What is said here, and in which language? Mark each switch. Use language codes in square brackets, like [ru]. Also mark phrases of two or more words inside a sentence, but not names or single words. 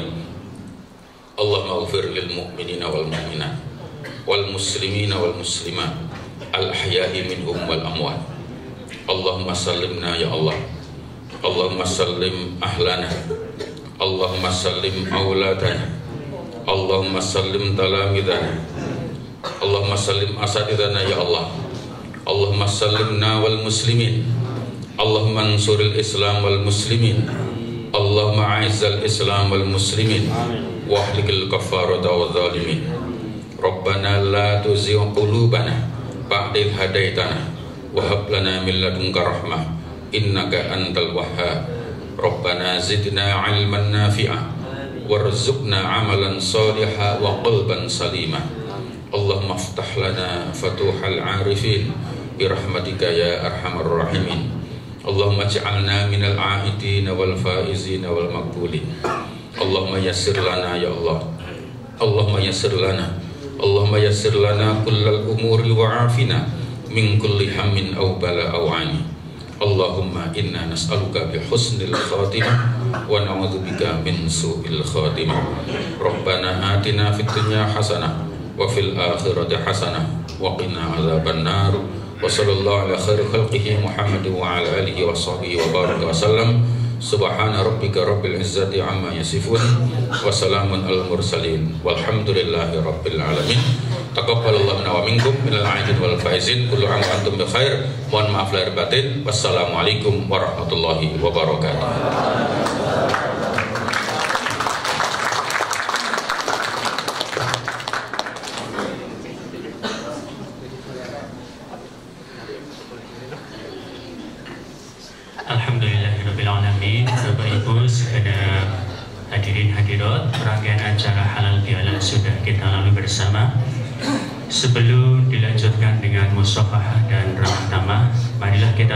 [ar] اللهم اغفر للمؤمنين والمؤمنات والمسلمين والمسلمات الأحياء منهم والأموات. اللهم سلمنا يا الله. اللهم سلم أهلنا. اللهم سلم أولادنا. اللهم سلم تلاميذنا. اللهم سلم أساتذتنا يا الله. اللهم سلمنا والمسلمين. اللهم انصر الإسلام والمسلمين. اللهم أعز الإسلام والمسلمين. وأهلك الكفرة والظالمين. ربنا لا تزغ قلوبنا بعد إذ هديتنا وهب لنا من لدنك رحمة إنك أنت الوهاب. ربنا زدنا علما نافعا وارزقنا عملا صالحا وقلبا سليما. اللهم افتح لنا فتوح العارفين برحمتك يا أرحم الراحمين. اللهم اجعلنا من العائدين والفائزين والمقبولين. اللهم يسر لنا يا الله. اللهم يسر لنا. اللهم يسر لنا كل الأمور وعافنا من كل هم أو بلاء أو عناء. اللهم إنا نسألك بحسن الخاتمة ونعوذ بك من سوء الخاتمة. ربنا آتنا في الدنيا حسنة وفي الآخرة حسنة وقنا عذاب النار. وصلى الله على خير خلقه محمد وعلى آله وصحبه وبارك وسلم. سبحان ربك رب العزة عما يصفون وسلام على المرسلين والحمد لله رب العالمين. تقبل الله منا ومنكم من العائدين والفائزين. كل عام وأنتم بخير. [id] Mohon maaf lahir batin. [ar] والسلام عليكم ورحمة الله وبركاته. الحمد لله رب العالمين. [id] Bapak Ibu sekalian hadirin hadirat, rangkaian acara halal bihalal sudah kita lalui bersama. Sebelum dilanjutkan dengan musafahah dan ramah tamah, marilah kita